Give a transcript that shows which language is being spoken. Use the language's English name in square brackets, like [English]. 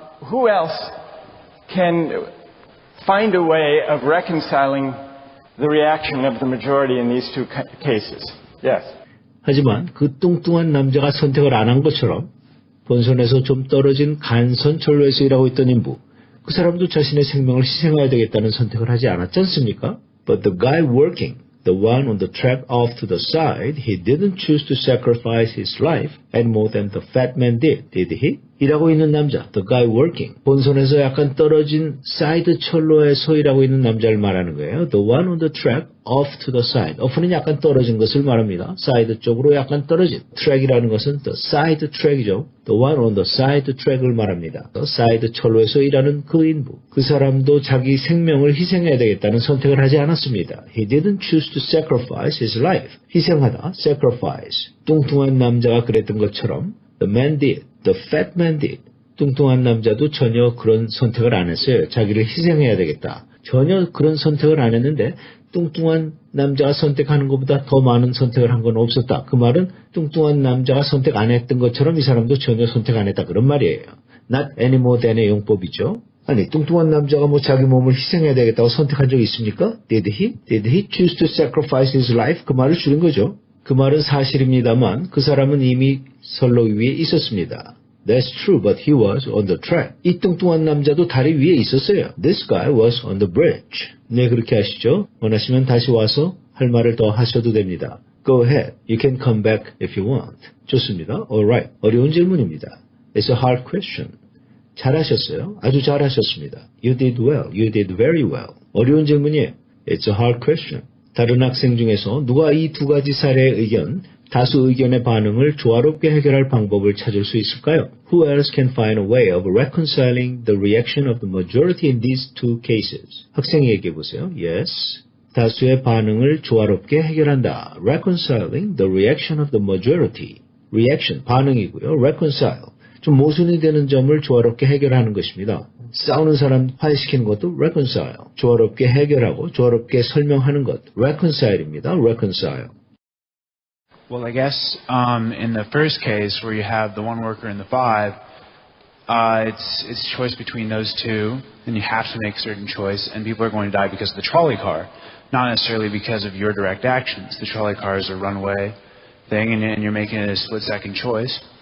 [English] Who else can find a way of reconciling the reaction of the majority in these two cases? Yes. [Korean] 하지만 그 뚱뚱한 남자가 선택을 안 한 것처럼 본선에서 좀 떨어진 간선철로에서 일하고 있던 인부, 그 사람도 자신의 생명을 희생해야 되겠다는 선택을 하지 않았지 않습니까? [English] But the guy working, the one on the track off to the side, he didn't choose to sacrifice his life any more than the fat man did he? [Korean] 일하고 있는 남자, [English] the guy working, [Korean] 본선에서 약간 떨어진 사이드 철로에서 일하고 있는 남자를 말하는 거예요. [English] The one on the track off to the side. [Korean] off는 약간 떨어진 것을 말합니다. 사이드 쪽으로 약간 떨어진. track이라는 것은 the side track이죠. The one on the side track을 말합니다. 사이드 철로에서 일하는 그 인부. 그 사람도 자기 생명을 희생해야 되겠다는 선택을 하지 않았습니다. [English] He didn't choose to sacrifice his life. [Korean] 희생하다, sacrifice. 뚱뚱한 남자가 그랬던 것처럼 [English] the man did. The fat man did. [Korean] 뚱뚱한 남자도 전혀 그런 선택을 안 했어요. 자기를 희생해야 되겠다. 전혀 그런 선택을 안 했는데 뚱뚱한 남자가 선택하는 것보다 더 많은 선택을 한 건 없었다. 그 말은 뚱뚱한 남자가 선택 안 했던 것처럼 이 사람도 전혀 선택 안 했다. 그런 말이에요. [English] Not any more than의 [Korean] 용법이죠. 아니, 뚱뚱한 남자가 뭐 자기 몸을 희생해야 되겠다고 선택한 적이 있습니까? [English] Did he choose to sacrifice his life? [Korean] 그 말을 줄인 거죠. 그 말은 사실입니다만 그 사람은 이미 선로 위에 있었습니다. [English] That's true, but he was on the track. [Korean] 이 뚱뚱한 남자도 다리 위에 있었어요. [English] This guy was on the bridge. [Korean] 네, 그렇게 하시죠. 원하시면 다시 와서 할 말을 더 하셔도 됩니다. [English] Go ahead. You can come back if you want. [Korean] 좋습니다. [English] Alright. [Korean] 어려운 질문입니다. [English] It's a hard question. [Korean] 잘하셨어요. 아주 잘하셨습니다. [English] You did well. You did very well. [Korean] 어려운 질문이에요. [English] It's a hard question. [Korean] 다른 학생 중에서 누가 이 두 가지 사례의 의견, 다수 의견의 반응을 조화롭게 해결할 방법을 찾을 수 있을까요? [English] Who else can find a way of reconciling the reaction of the majority in these two cases? [Korean] 학생이 얘기해 보세요. Yes. 다수의 반응을 조화롭게 해결한다. [English] Reconciling the reaction of the majority. [Korean] Reaction, 반응이고요. [English] Reconcile. [Korean] 좀 모순이 되는 점을 조화롭게 해결하는 것입니다. 싸우는 사람 화해시키는 것도 reconcile. 조화롭게 해결하고 조화롭게 설명하는 것. reconcile입니다. [English] reconcile. Well, I guess in the first case where you have the one worker and the five, it's choice between those two, and you have to make a certain choice, and people are going to die because of the trolley car, not necessarily because of your direct actions. The trolley car is a runaway thing, and you're making it a split-second choice.